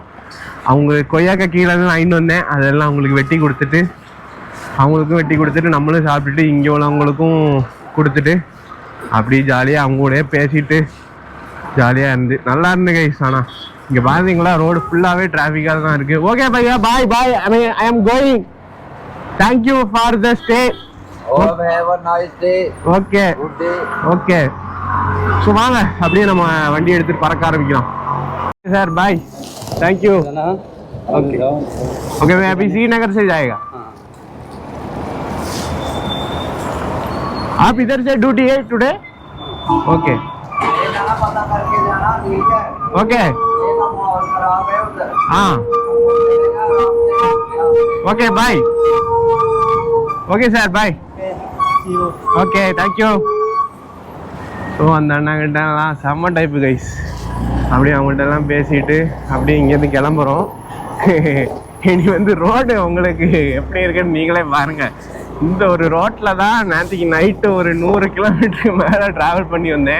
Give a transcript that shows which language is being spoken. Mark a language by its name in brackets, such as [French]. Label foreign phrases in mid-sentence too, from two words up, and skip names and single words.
[Tamil] அவங்க கொய்யாக்கா கீழே தான் வாங்கிட்டு வந்தேன், அதெல்லாம் அவங்களுக்கு வெட்டி கொடுத்துட்டு, அவங்களுக்கும் வெட்டி கொடுத்துட்டு, நம்மளும் சாப்பிட்டுட்டு இங்கே உள்ளவங்களுக்கும் கொடுத்துட்டு அப்படி ஜாலியாக அவங்க கூட பேசிட்டு ஜாலியாக இருந்து நல்லா இருந்து கைஸ். ஆனால் இங்கே பார்த்தீங்களா, ரோடு ஃபுல்லாகவே டிராஃபிக்காக தான் இருக்குது. [English] Okay bhaiya, bye. I am going. Thank you for the stay. [Tamil] ஓகே. ஸோ வாங்க அப்படியே நம்ம வண்டி எடுத்துகிட்டு பறக்க ஆரம்பிக்கலாம். [English] Sir bye, thank you. [Hindi] ओके मैं अभी श्रीनगर से जाएगा. आप इधर से ड्यूटी है टुडे? [English] Okay okay haan okay bye. Okay sir bye. Okay thank you. [Tamil] ஸோ அந்த அண்ணாங்கிட்டலாம் செம்ம டைப்பு கைஸ். அப்படியே அவங்கள்ட்டெல்லாம் பேசிட்டு அப்படியே இங்கேருந்து கிளம்புறோம். இனி வந்து ரோடு உங்களுக்கு எப்படி இருக்குன்னு நீங்களே பாருங்கள். இந்த ஒரு ரோட்டில் தான் நேற்றுக்கு நைட்டு ஒரு 100 கிலோமீட்டருக்கு மேலே ட்ராவல் பண்ணி வந்தேன்.